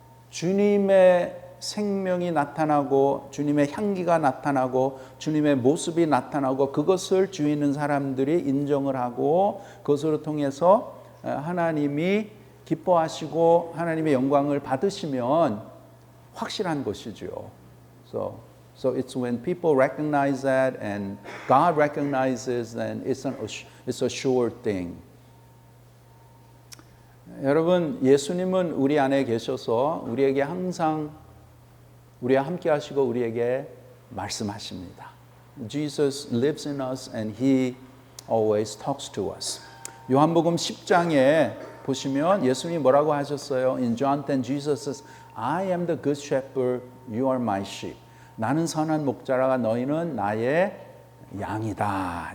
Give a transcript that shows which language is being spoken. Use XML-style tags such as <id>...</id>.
<ko>주님의 생명이 나타나고 주님의 향기가 나타나고 주님의 모습이 나타나고 그것을 주위 있는 사람들이 인정을 하고 그것으로 통해서 하나님이 기뻐하시고 하나님의 영광을 받으시면 확실한 것이죠.</ko> <en>So it's when people recognize that and God recognizes, then it's a sure thing.</en> <ko>여러분, 예수님은 우리 안에 계셔서 우리에게 항상 우리와 함께 하시고 우리에게 말씀하십니다.</ko> <en>Jesus lives in us and He always talks to us.</en> <ko>요한복음 10장에 보시면 예수님이 뭐라고 하셨어요?</ko> <en>In John 10, Jesus says, I am the good shepherd, you are my sheep.</en> <ko>나는 선한 목자라 너희는 나의 양이다.</ko>